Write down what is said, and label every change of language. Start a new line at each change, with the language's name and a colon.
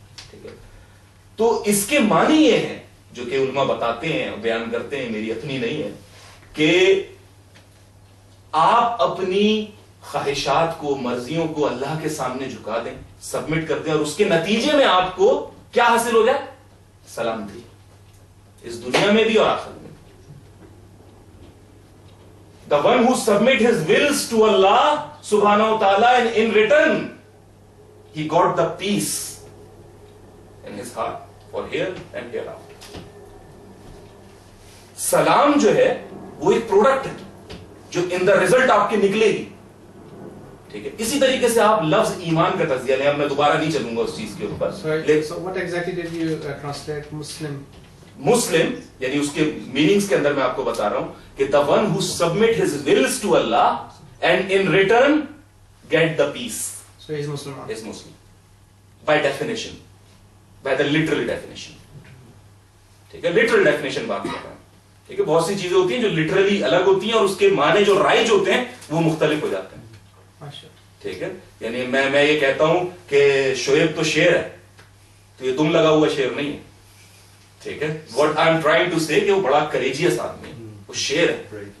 Urdu: ٹھیک ہے، تو اس کے معنی یہ ہیں جو کہ علماء بتاتے ہیں اور بیان کرتے ہیں، میری اپنی نہیں ہے، کہ آپ اپنی خواہشات کو، مرضیوں کو اللہ کے سامنے جھکا دیں، سبمٹ کر دیں، اور اس کے نتیجے میں آپ کو کیا حاصل ہو جائے؟ سلامتی، اس دنیا میں بھی اور آخرت میں.
English: The one who submit his wills to Allah subhanahu wa ta'ala, and in return he got the peace in his heart for here and hereafter.
Urdu: سلام جو ہے وہ ایک پروڈکٹ ہے جو
English: in the result
Urdu: آپ کے نکلے گی. ٹھیک ہے، اسی طریقے سے آپ لفظ ایمان کا تجزیہ لیں، اب میں دوبارہ نہیں چلوں گا اس چیز کے اوپر.
English: So what exactly did you translate Muslim?
Urdu: مسلم یعنی اس کے میننگز کے اندر میں آپ کو بتا رہا ہوں کہ
English: the one who submit his wills to Allah and in return get the peace So he is Muslim. is Muslim by definition, by the literal definition.
Urdu: ٹھیک ہے،
English: literal definition
Urdu: بات کر رہا ہوں. ٹھیک ہے، بہت سی چیزیں ہوتی ہیں جو لٹرلی الگ ہوتی ہیں اور اس کے معنی جو رائج ہوتے ہیں وہ مختلف ہو جاتے ہیں. ٹھیک ہے، یعنی میں یہ کہتا ہوں کہ شعیب تو شیر ہے، تو یہ دم لگا ہوا شیر نہیں ہے. ٹھیک ہے،
English: what I'm trying to say
Urdu: کہ وہ بڑا courageous آدمی ہے، وہ شیر ہے.